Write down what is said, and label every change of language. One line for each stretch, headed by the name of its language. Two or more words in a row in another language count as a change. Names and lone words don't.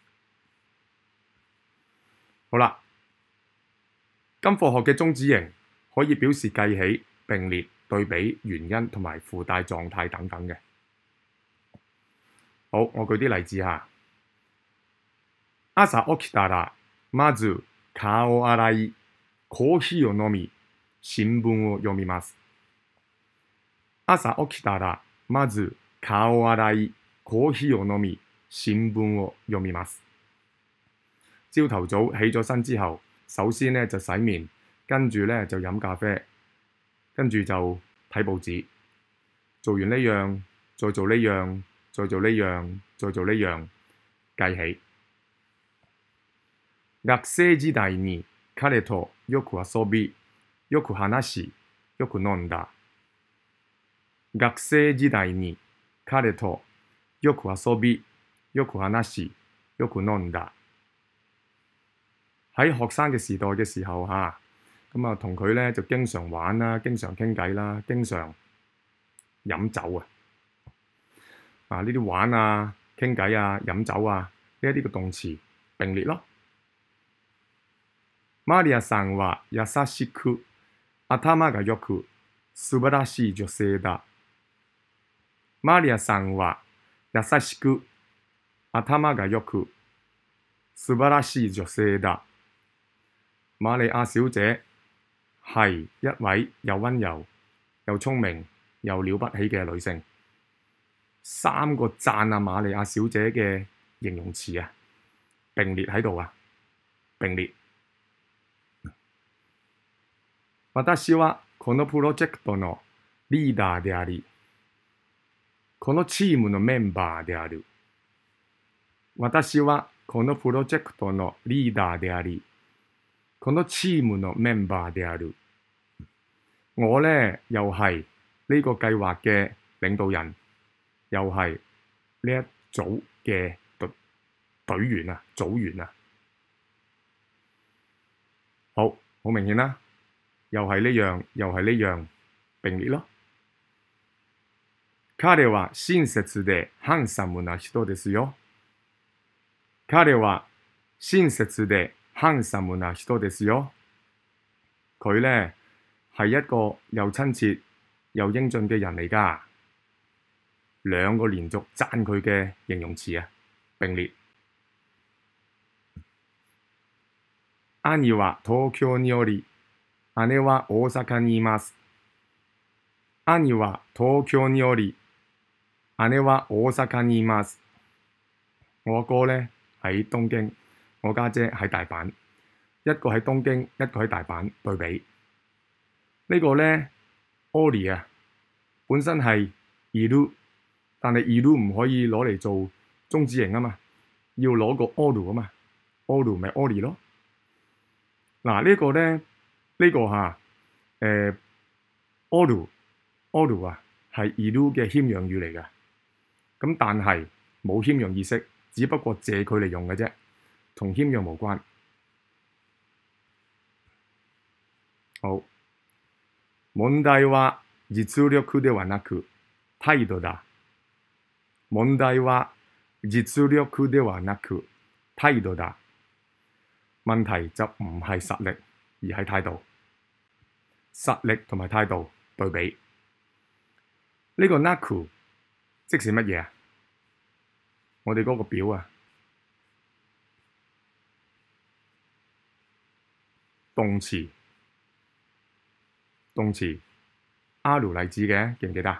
Cantonese: 好啦，今課學嘅中子型可以表示計起、並列、對比、原因同埋附帶狀態等等嘅。好，我舉啲例子嚇。
Japanese: 朝起きたらまず顔を洗い、コーヒーを飲み、新聞を読みます。朝起きたらまず顔を洗い、コーヒーを飲み、新聞を読みます。
Cantonese: 朝頭早起咗身之後，首先呢就洗面，跟住呢就飲咖啡，跟住就睇報紙。做完呢樣，再做呢樣，再做呢樣，再做呢樣，計起。
Japanese: 學生時代に彼とよく遊び、よく話し、よく飲んだ。學生時代に彼とよく遊び、よく話し、よく飲んだ。
Cantonese: 喺學生嘅時代嘅時候嚇，咁啊同佢咧就經常玩啦，經常傾偈啦，經常飲酒啊！呢啲玩啊、傾偈啊、飲酒啊呢一啲嘅動詞並列咯。
Japanese: マリアさんは優しく、頭がよく、素晴らしい女性だ。マリアさんは優しく、頭がよく、素晴らしい女性だ。
Cantonese: 瑪利亞小姐係一位又溫柔、又聰明、又了不起嘅女性。3個讚啊瑪利亞小姐嘅形容詞啊，並列喺度啊，並列。
Japanese: 私はこのプロジェクトのリーダーであり、このチームのメンバーである。私はこのプロジェクトのリーダーであり、このチームのメンバーである。
Cantonese: 我呢又係呢個計劃嘅領導人，又係呢一組嘅隊員啊、組員啊。好明顯啦，又係呢樣，又係呢樣，並列咯。
Japanese: 彼は親切でハンサムな人ですよ。彼は親切でハンサムな人ですよ。
Cantonese: 佢呢係一個又親切又英俊嘅人嚟㗎。兩個連續讚佢嘅形容詞啊，並列。
Japanese: 兄は東京におり、姉は大阪にいます。兄は東京におり、姉は大阪にいます。
Cantonese: 我阿哥呢喺東京，我家姐喺大阪，一個喺東京，一個喺大阪，對比。呢個呢 ，ori 啊，本身係 iru，但係 iru 唔可以攞嚟做中指形啊嘛，要攞個 oru 啊嘛 ，oru 咪 ori 咯。嗱呢個呢，呢個嚇oru 啊係 iru 嘅謙讓語嚟嘅，咁但係冇謙讓意識，只不過借佢嚟用嘅啫，同謙讓無關。好。
Japanese: 問題は実力ではなく態度だ。問題は実力ではなく態度だ。
Cantonese: 問題就唔係實力，而係態度。實力同埋態度對比。呢個 naku 即是乜嘢啊？我哋嗰個表啊，動詞。R 例子嘅，記唔記得？